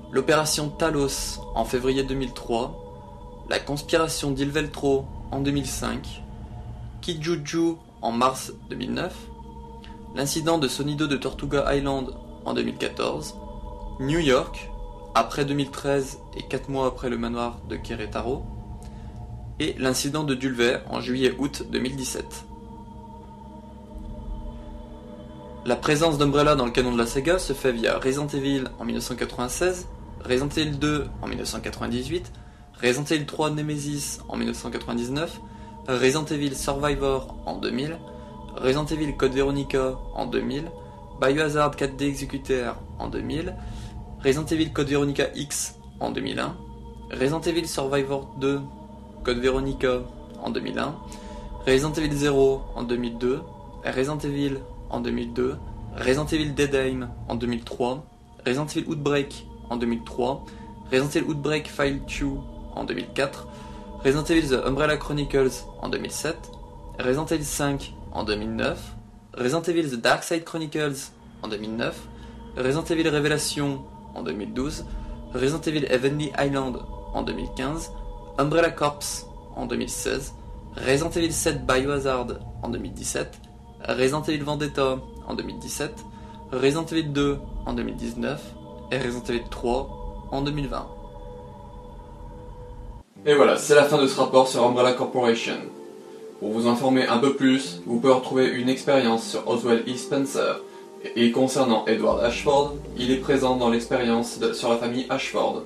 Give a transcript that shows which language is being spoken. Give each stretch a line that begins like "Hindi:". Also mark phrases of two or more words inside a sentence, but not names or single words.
French: l'opération Talos en février 2003, la conspiration d'Ilveltro en 2005, Kijuju en mars 2009, l'incident de Sonido de Tortuga Island en 2014, New York, après 2013 et 4 mois après le manoir de Querétaro, et l'incident de Dulver en juillet-août 2017. La présence d'Umbrella dans le canon de la saga se fait via Resident Evil en 1996, Resident Evil 2 en 1998, Resident Evil 3 Nemesis en 1999, Resident Evil Survivor en 2000, Resident Evil Code Veronica en 2000, Biohazard 4D Executor en 2000, Resident Evil Code Veronica X en 2001, Resident Evil Survivor 2 Code Veronica en 2001, Resident Evil 0 en 2002, Resident Evil en 2002, Resident Evil Dead Aim en 2003, Resident Evil Outbreak en 2003, Resident Evil Outbreak File 2 en 2004, Resident Evil The Umbrella Chronicles en 2007, Resident Evil 5 en 2009, Resident Evil The Dark Side Chronicles en 2009, Resident Evil Révélation en 2012, Resident Evil Heavenly Island en 2015, Umbrella Corps en 2016, Resident Evil 7 Biohazard en 2017, Resident Evil Vendetta en 2017, Resident Evil 2 en 2019 et Resident Evil 3 en 2020. Et voilà, c'est la fin de ce rapport sur Umbrella Corporation. Pour vous informer un peu plus, vous pouvez retrouver une expérience sur Oswald E. Spencer. Et concernant Edward Ashford, il est présent dans l'expérience sur la famille Ashford.